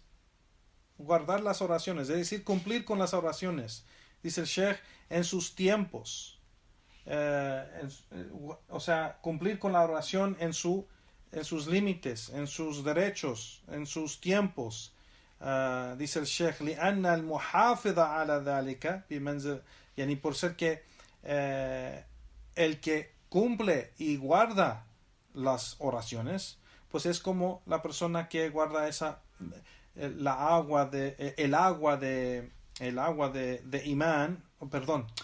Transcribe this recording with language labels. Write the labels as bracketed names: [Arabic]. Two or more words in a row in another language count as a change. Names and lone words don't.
[Spanish] Guardar las oraciones, es decir, cumplir con las oraciones. Dice el Sheikh, en sus tiempos, o sea, cumplir con la oración en sus límites, en sus derechos, en sus tiempos. Dice el Sheikh, [Arabic] لأن المحافظ على ذلك بمنزل, يعني [Spanish] por ser que el que cumple y guarda las oraciones, pues es como la persona que guarda el agua de imán, perdón,